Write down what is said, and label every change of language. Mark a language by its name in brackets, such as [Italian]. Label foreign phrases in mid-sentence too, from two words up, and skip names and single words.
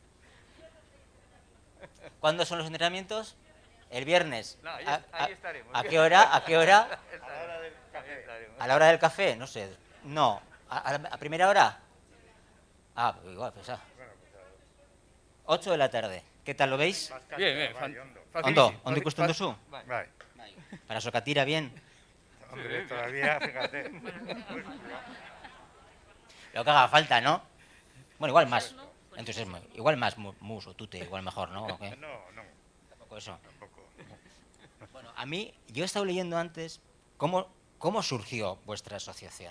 [Spanish] ¿Cuándo son los entrenamientos? El viernes. No, ahí estaremos. ¿A qué hora? ¿A qué hora? A la hora del café. ¿A la hora del café? No sé. No. ¿A primera hora? Ah, igual, pues 8 de la tarde. ¿Qué tal lo veis? Bien, bien. [Basque] Ondo ikusten duzu? Bai. [Spanish] Para Sokatira, bien. Hombre, todavía, fíjate. Lo que haga falta, ¿no? Bueno, igual más. Entusiasmo. Igual más mus o tute, igual mejor, ¿no? ¿O qué? No, no. Tampoco eso. Tampoco. Bueno, a mí, yo he estado leyendo antes cómo surgió vuestra asociación.